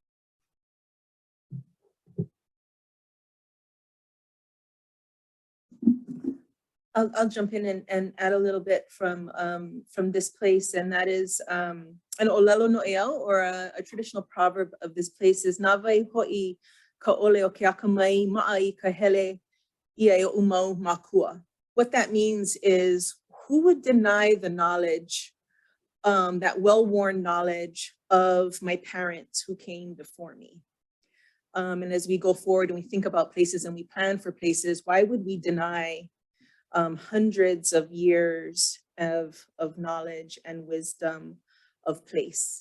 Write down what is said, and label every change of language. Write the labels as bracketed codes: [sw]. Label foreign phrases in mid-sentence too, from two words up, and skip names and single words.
[en] I'll jump in and add a little bit from this place, and that is an [haw] olelo no'eau, [en] or a traditional proverb of this place is [haw] "Nawai ho'i ka ole o ke akamai ma'a I ka hele ia e umau makua." [en] What that means is, who would deny the knowledge, that well-worn knowledge of my parents who came before me? And as we go forward and we think about places and we plan for places, why would we deny hundreds of years of knowledge and wisdom of place?